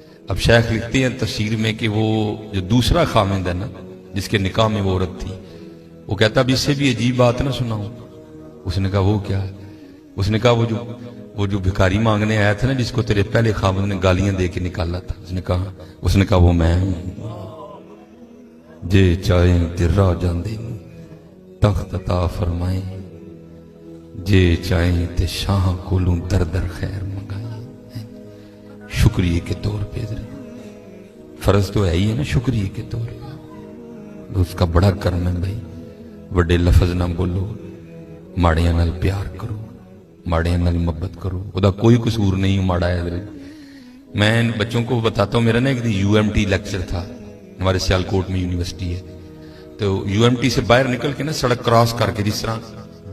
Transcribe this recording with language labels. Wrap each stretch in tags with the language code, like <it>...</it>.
<ur>اب شیخ لکھتے ہیں تفسیر میں کہ وہ جو دوسرا خامند ہے نا جس کے نکاح میں وہ عورت تھی، وہ کہتا اب اس سے بھی عجیب بات نہ سناؤں. اس نے کہا وہ کیا ہے؟ اس نے کہا وہ جو بھکاری مانگنے آیا تھا نا جس کو تیرے پہلے خامند نے گالیاں دے کے نکالا تھا، اس نے کہا وہ میں ہوں.</ur> <pa>جے چاہیں درا جاندے تخت عطا فرمائیں، جے چاہیں تے شاہ کولوں در در خیر منگائیں.</pa> <ur>شکریہ کے طور پہ فرض تو ہے ہی ہے نا، شکریہ کے طور پہ اس کا بڑا کرم ہے بھائی.</ur> <pa>بڑے لفظ نہ بولو، ماڑیاں نال پیار کرو، ماڑیاں نال محبت کرو.</pa> <ur>وہ کوئی قصور نہیں ماڑا ہے حضرت. میں بچوں کو بتاتا ہوں، میرا نا ایک UMT لیکچر تھا، ہمارے سیالکوٹ میں یونیورسٹی ہے، تو UMT سے باہر نکل کے نا سڑک کراس کر کے جس طرح</ur>